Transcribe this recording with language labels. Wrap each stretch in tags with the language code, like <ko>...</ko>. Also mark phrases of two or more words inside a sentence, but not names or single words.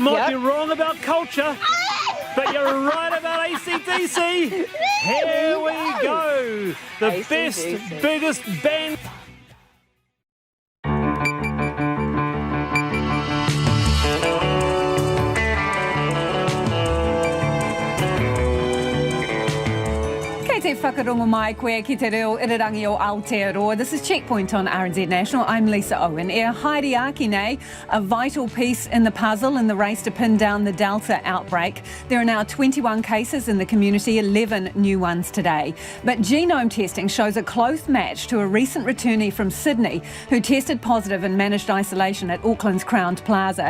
<en>might be wrong about culture, but you're right about AC/DC. Here we go. The AC/DC. best, biggest band.</en> <mi>Te whakarongo mai koe ki te reo irirangi o Aotearoa.</mi> <en>This is Checkpoint on RNZ National. I'm Lisa Owen.</en> <mi>E haere aki nei,</mi> <en>a vital piece in the puzzle in the race to pin down the Delta outbreak. There are now 21 cases in the community, 11 new ones today. But genome testing shows a close match to a recent returnee from Sydney who tested positive and managed isolation at Auckland's Crowne Plaza.</en>